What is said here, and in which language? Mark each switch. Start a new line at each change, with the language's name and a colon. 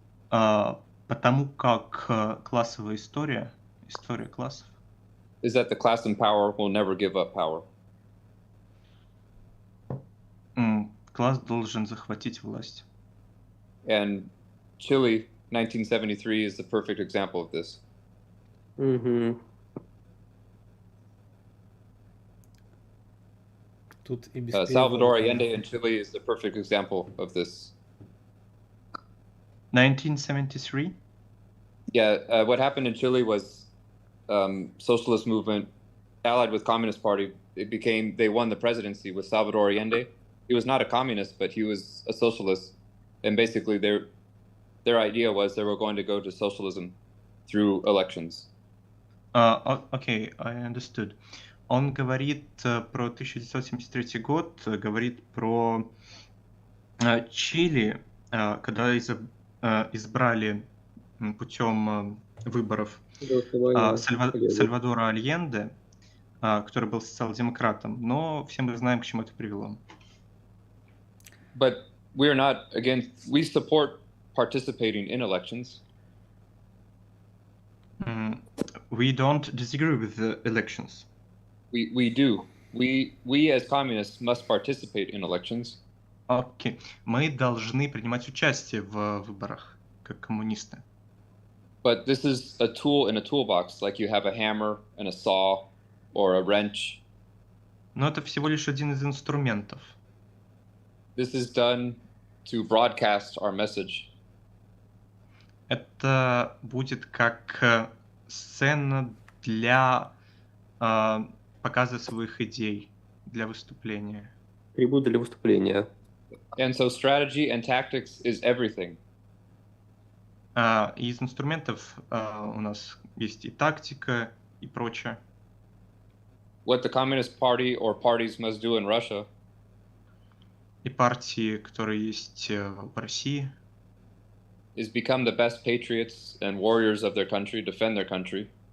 Russian: Потому как классовая история классов,
English: is that the class in power will never give up power.
Russian: класс должен захватить власть.
English: And Chile, 1973, is the perfect example of this.
Russian: тут и без
English: Salvador
Russian: перевода.
English: Allende in Chile is the perfect example of this. 1973? Yeah, what happened in Chile was socialist movement allied with Communist Party. They won the presidency with Salvador Allende. He was not a communist, but he was a socialist. And basically their idea was they were going to go to socialism through elections. Okay, I understood.
Russian: Он говорит про 1973 год, говорит про Чили, когда избрали путем выборов Сальвадора Альенде, который был социал-демократом, но все мы знаем, к чему это привело.
English: But we are not, again, we support participating in elections. We don't disagree with the elections. We do. We as communists must participate in elections.
Russian: Окей. Мы должны принимать участие в выборах, как коммунисты.
English: But this is a tool in a toolbox, like you have a hammer and a saw or a wrench.
Russian: Но это всего лишь один из инструментов.
English: This is done to broadcast our message.
Russian: Это будет как сцена для показа своих идей, для выступления. Трибут для выступления.
English: And so strategy and tactics is everything.
Russian: Из инструментов у нас есть и тактика, и прочее.
English: What the Communist Party or parties must do in Russia
Russian: И партии, которые есть в России,
English: is become the best patriots and warriors of their country, defend their country.